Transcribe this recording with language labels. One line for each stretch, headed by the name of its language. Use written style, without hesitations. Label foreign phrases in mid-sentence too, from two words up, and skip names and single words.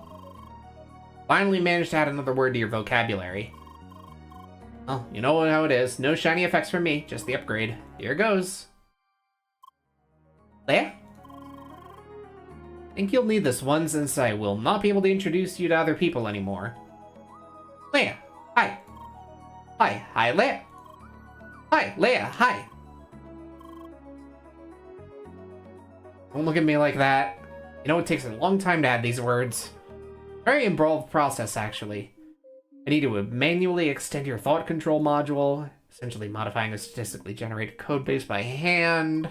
English: Finally managed to add another word to your vocabulary. Well, you know how it is. No shiny effects from me, just the upgrade. Here goes. Leia? Think you'll need this one since I will not be able to introduce you to other people anymore. Leia, hi. Hi, Leia. Hi, Leia, hi. Don't look at me like that. You know, it takes a long time to add these words. Very involved process, actually. I need to manually extend your thought control module, essentially modifying a statistically generated code base by hand.